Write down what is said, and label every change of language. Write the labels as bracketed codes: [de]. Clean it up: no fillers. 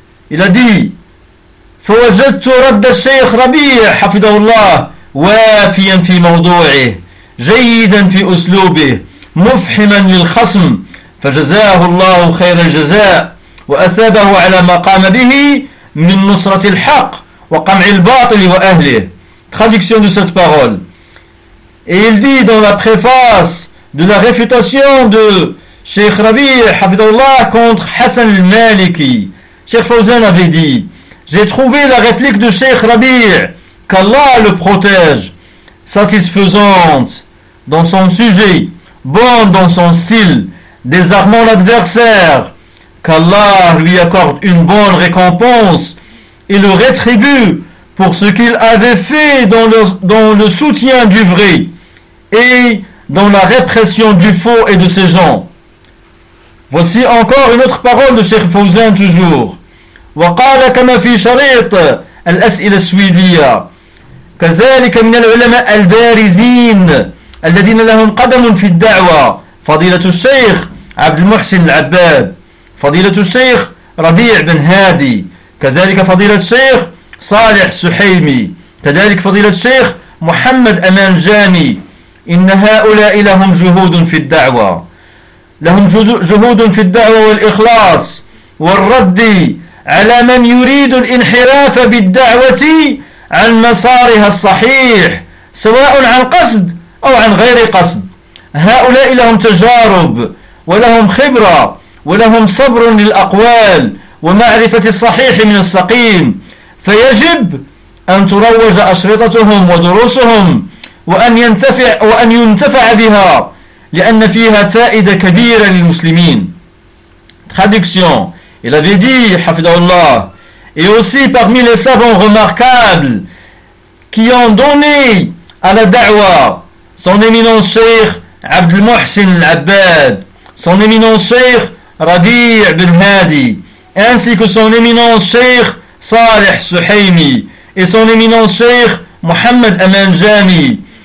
[fr] Il a dit, [ar] فوجدت رد الشيخ ربيع حفظه الله وافيا في موضوعه جيدا في أسلوبه مفحما للخصم فجزاه الله خير الجزاء وأثابه على ما قام به من نصرة الحق وقمع الباطل وأهله. [fr] Traduction de cette parole. Et il dit dans la préface de la réfutation de Cheikh Rabi [ar] حفظه الله [fr] contre Hassan al-Maliki, Cheikh Fawzan avait dit, j'ai trouvé la réplique de Cheikh Rabi', qu'Allah le protège, satisfaisante dans son sujet, bonne dans son style, désarmant l'adversaire, qu'Allah lui accorde une bonne récompense et le rétribue pour ce qu'il avait fait dans le soutien du vrai et dans la répression du faux et de ses gens. Voici encore une autre parole de Cheikh Fawzan toujours. [ar] وقال كما في شريط الأسئلة السويدية كذلك من العلماء البارزين الذين لهم قدم في الدعوة فضيلة الشيخ عبد المحسن العباد فضيلة الشيخ ربيع بن هادي كذلك فضيلة الشيخ صالح سحيمي كذلك فضيلة الشيخ محمد أمان جامي إن هؤلاء لهم جهود في الدعوة لهم جهود في الدعوة والإخلاص والرد على من يريد الانحراف بالدعوة عن مسارها الصحيح سواء عن قصد أو عن غير قصد. هؤلاء لهم تجارب ولهم خبرة ولهم صبر للأقوال ومعرفة الصحيح من السقيم، فيجب أن تروج أشرطتهم ودروسهم وأن ينتفع بها، لأن فيها فائدة كبيرة للمسلمين. [fr] Traduction. Il avait dit, [ar] hafidhahullah, [fr] et aussi parmi les savants remarquables qui ont donné à la da'wa, son éminent cheikh Abdul Muhsin al-Abbad, son éminent cheikh Rabi' ibn Hadi, ainsi que son éminent cheikh Salih Suhaimi et son éminent cheikh Mohammed Aman Jami.